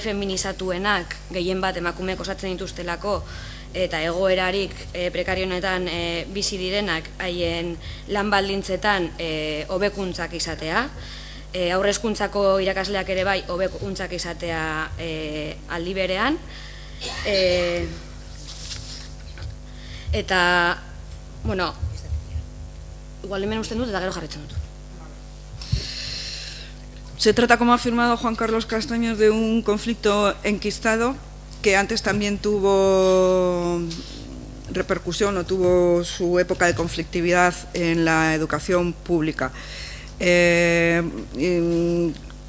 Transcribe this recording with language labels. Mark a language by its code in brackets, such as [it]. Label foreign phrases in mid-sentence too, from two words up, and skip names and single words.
[eu] feminizatuenak gehien bat emakumeek osatzen dituztelako, eta egoerarik prekarionetan bizi direnak haien lan baldintzetan hobekuntzak izatea, aurre hezkuntzako irakasleak ere bai hobekuntzak izatea aldi berean, eta, igual hemen usten dut eta gero jarretzen dut. [es] Se trata, como ha afirmado Juan Carlos Castaños, de un conflicto enquistado que antes también tuvo repercusión o tuvo su época de conflictividad en la educación pública.